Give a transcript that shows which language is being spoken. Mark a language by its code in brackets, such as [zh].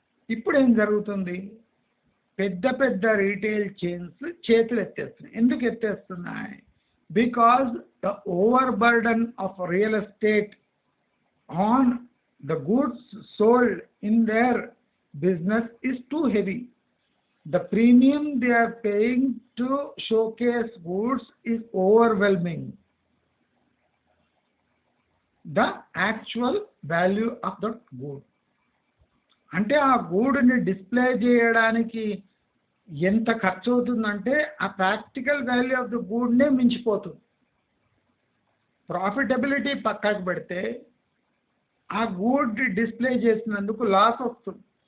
[te] ఇప్పుడు ఏం జరుగుతుంది? పెద్ద పెద్ద రీటైల్ చైన్స్ చేతులు ఎత్తేస్తున్నాయి. ఎందుకు ఎత్తేస్తున్నాయి? [en] Because the over burden of real estate on the goods sold in their business is too heavy. The premium they are paying to showcase goods is overwhelming the actual value of the good. [te] అంటే ఆ గూడ్ని display చేయడానికి ఎంత ఖర్చు అవుతుందంటే ఆ practical value of the గూడ్నే మించిపోతుంది. Profitability పక్కకు పెడితే ఆ గూడ్ డిస్ప్లే చేసినందుకు లాస్ వస్తుంది.